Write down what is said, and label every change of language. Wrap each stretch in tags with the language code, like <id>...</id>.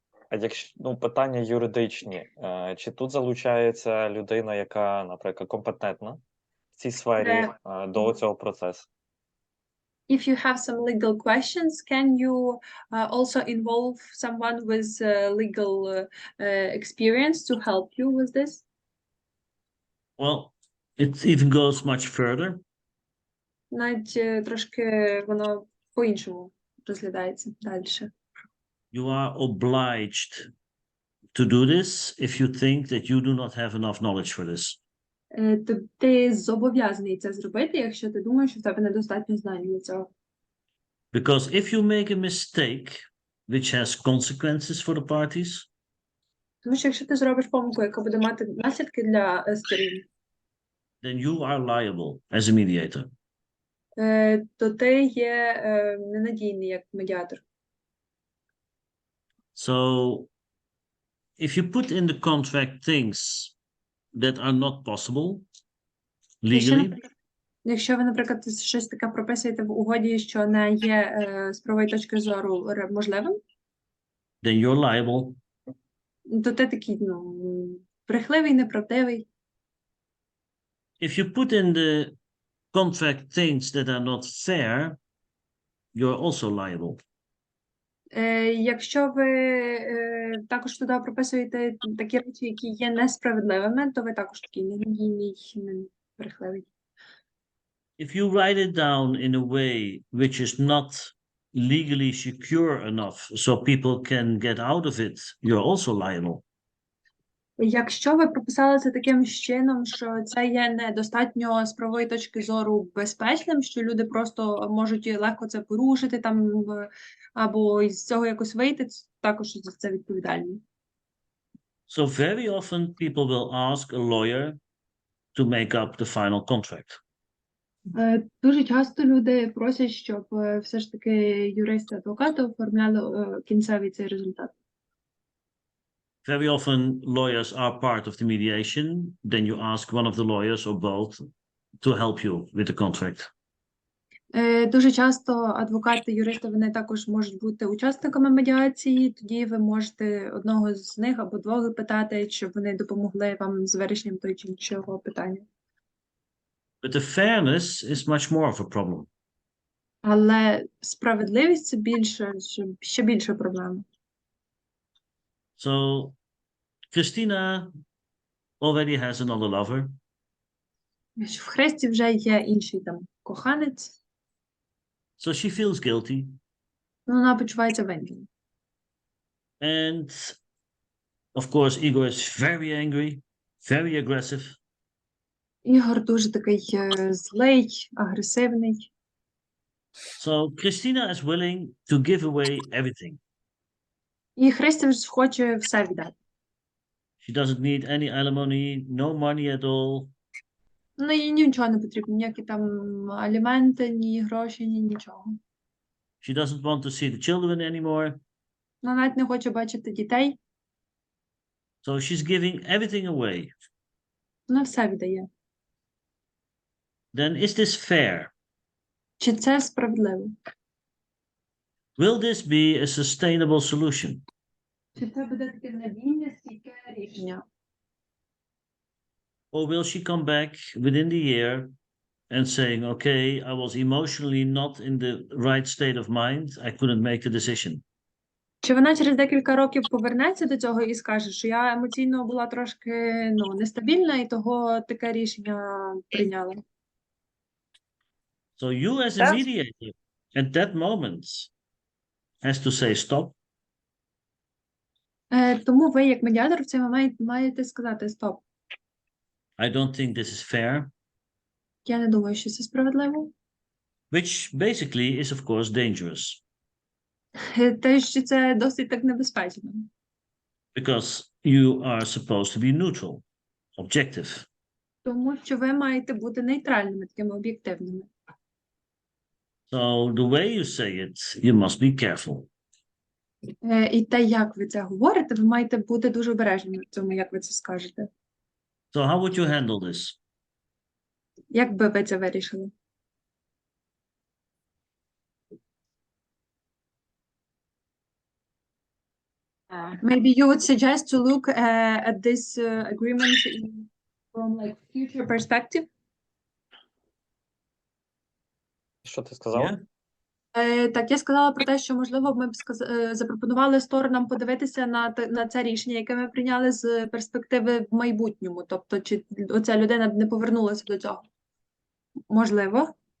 <uk>Якщо питання юридичні, чи тут залучається людина, яка, наприклад, компетентна в цій сфері до цього процесу?</uk> <en>If you have some legal questions, can you also involve someone with legal experience to help you with this? Well, it even goes much further.</en> <uk>Навіть трошки воно по-іншому розглядається далі.</uk> <en>You are obliged to do this if you think that you do not have enough knowledge for this.</en> <uk>Ти зобов'язаний це зробити, якщо ти думаєш, що в тебе недостатньо знань для цього.</uk> <en>Because if you make a mistake which has consequences for the parties,</en> <uk>Тому що якщо ти зробиш помилку, яка буде мати наслідки для сторін,</uk> <en>then you are liable as a mediator.</en> <uk>то ти є ненадійний як медіатор.</uk> <en>So, if you put in the contract things that are not possible legally,</en> <uk>Якщо ви, наприклад, щось таке прописуєте в угоді, що не є з правової точки зору можливим,</uk> <en>then you're liable.</en> <uk>то ти такий, брехливий, неправдивий.</uk> <en>If you put in the contract things that are not fair, you're also liable.</en> <uk>Якщо ви також туди прописуєте такі речі, які є несправедливими, то ви також такий ненадійний, брехливий.</uk> <en>If you write it down in a way which is not legally secure enough so people can get out of it, you're also liable.</en> <uk>Якщо ви прописали це таким чином, що це є недостатньо з правової точки зору безпечним, що люди просто можуть легко це порушити там або із цього якось вийти, також за це відповідальні.</uk> <en>So very often people will ask a lawyer to make up the final contract.</en> <uk>Дуже часто люди просять, щоб все ж таки юристи, адвокати оформляли кінцевий цей результат.</uk> <en>Very often lawyers are part of the mediation. Then you ask one of the lawyers or both to help you with the contract.</en> <uk>Дуже часто адвокати, юристи, вони також можуть бути учасниками медіації, тоді ви можете одного з них або двох питати, щоб вони допомогли вам з вирішенням того чи іншого питання.</uk> <en>But the fairness is much more of a problem.</en> <uk>Але справедливість – це більше, ще більша проблема.</uk> <en>So Christina already has another lover.</en> <uk>В Христі вже є інший там коханець,</uk> <en>So she feels guilty.</en> <uk>вона почувається винною.</uk> <en>And of course, Igor is very angry, very aggressive.</en> <uk>Ігор дуже такий злий, агресивний.</uk> <en>So Christina is willing to give away everything.</en> <uk>І Христя вже хоче все віддати.</uk> <en>She doesn't need any alimony, no money at all.</en> <uk>Ну, їй нічого не потрібно, ніякі там аліменти, ні гроші, ні нічого.</uk> <en>She doesn't want to see the children anymore.</en> <uk>Вона навіть не хоче бачити дітей,</uk> <en>So she's giving everything away.</en> <uk>вона все віддає.</uk> <en>Then is this fair?</en> <uk>Чи це справедливо?</uk> <en>Will this be a sustainable solution?</en> <uk>Чи це буде таке надійне, стійке рішення?</uk> <en>Or will she come back within the year and saying, okay, I was emotionally not in the right state of mind, I couldn't make the decision?</en> <uk>Чи вона через декілька років повернеться до цього і скаже, що я емоційно була трошки нестабільна і того таке рішення прийняла?</uk> <en>So you as a mediator at that moment has to say stop.</en> <uk>Тому ви, як медіатор, в цей момент маєте сказати стоп.</uk> <en>I don't think this is fair,</en> <uk>Я не думаю, що це справедливо.</uk> <en>which basically is, of course, dangerous</en> <uk>Те, що це досить так небезпечно.</uk> <en>because you are supposed to be neutral, objective.</en> <uk>Тому що ви маєте бути нейтральними, такими об'єктивними.</uk> <en>So the way you say it, you must be careful.</en> <uk>І те, як ви це говорите, ви маєте бути дуже обережними в цьому, як ви це скажете.</uk> <en>So how would you handle this?</en> <uk>Як би ви це вирішили?</uk> <en>Maybe you would suggest to look at this agreement from like future perspective.</en> <uk>Що ти сказала?</uk> <en>Yeah?</en> <uk>Так, я сказала про те, що, можливо, ми б запропонували сторонам подивитися на це рішення, яке ми прийняли з перспективи в майбутньому. Тобто, чи оця людина б не повернулася до цього? Можливо.</uk>